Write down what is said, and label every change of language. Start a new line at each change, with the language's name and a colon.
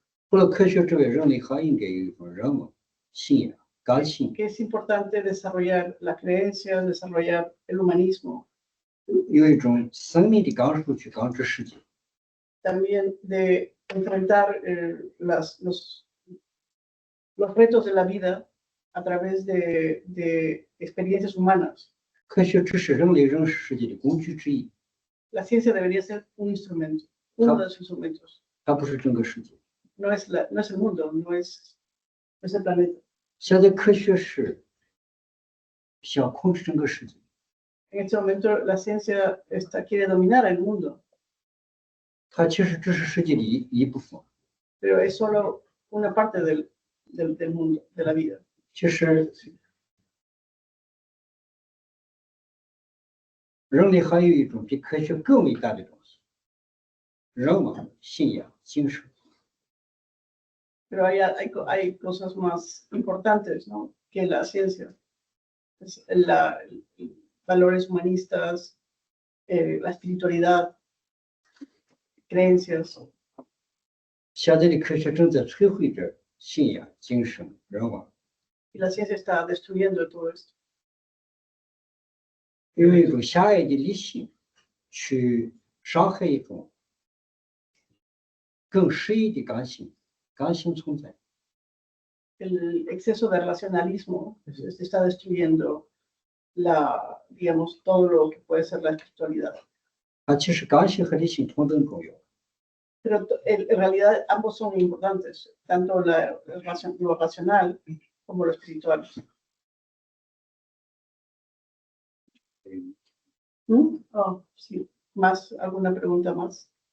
Chinese: 除了科学之外，人类还应该有一种人文信仰、感性。
Spanish: Que es importante desarrollar la creencia, desarrollar el humanismo.
Chinese: 有一种生命的感受去感知世界。
Spanish: También de enfrentar los retos de la vida a través de experiencias humanas.
Chinese: 科学只是人类认识世界的工具之一。
Spanish: La ciencia debería ser un instrumento, uno de los instrumentos.
Chinese: 它不是整个世界。
Spanish: No es el mundo, no es el planeta.
Chinese: 现在科学是想控制整个世界。
Spanish: En este momento la ciencia quiere dominar el mundo.
Chinese: 它其实只是世界的一部分。
Spanish: Pero es solo una parte del mundo, de la vida.
Chinese: 其实人类还有一种比科学更伟大的东西，人文、信仰、精神。
Spanish: Pero hay cosas más importantes, ¿no?, que la ciencia. Es valores humanistas, la espiritualidad, creencias.
Chinese: 现在的科学正在摧毁着信仰、精神、人文，
Spanish: Y la ciencia está destruyendo todo esto.
Chinese: 用一种狭隘的理性去伤害一种更适宜的感性，感性存在。
Spanish: El exceso de racionalismo está destruyendo digamos, todo lo que puede ser la espiritualidad.
Chinese: 其实感性和理性同等重要。
Spanish: Pero en realidad ambos son importantes, tanto lo racional como lo espiritual. Oh, sí. ¿Alguna pregunta más?